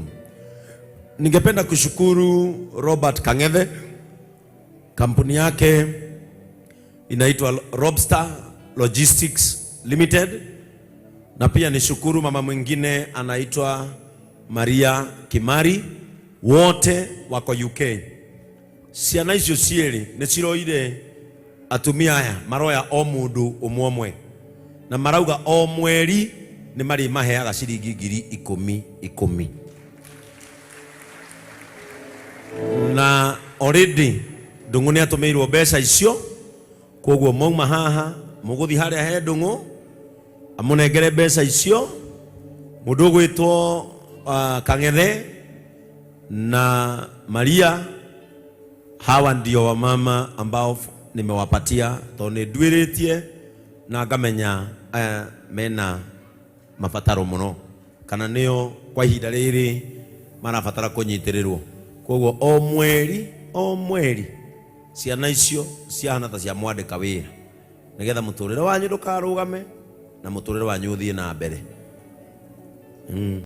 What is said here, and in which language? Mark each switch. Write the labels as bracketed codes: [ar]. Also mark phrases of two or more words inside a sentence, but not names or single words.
[sw] Ningependa kushukuru Robert Kang'ethe, kampuni yake inaitwa Robster Logistics Limited, na pia nishukuru mama mwingine anaitwa Maria Kimari, wote wako UK. [ki] Ciana icio cieri ni ciroire atumia aya maroya o mundu umwe na marauga o mweri ni mari maheaga ciringi 10,000 na already Ndungu ni atumirwo mbeca icio. Koguo mauma haha muguthi haria he Ndungu amunengere mbeca icio. Mundu gwitwo Kang'ethe na Maria, [sw] hawa ndio wamama ambao nimewapatia [ki] tone ndwiritie na ngamenya mena mabataro muno kana nio kwa ihinda riri marabatara kunyitirirwo. Koguo o mweri ciana icio ciahana ta cia mwandika wira nigetha muturire wanyu ndukarugame na muturire wanyu uthie na mbere.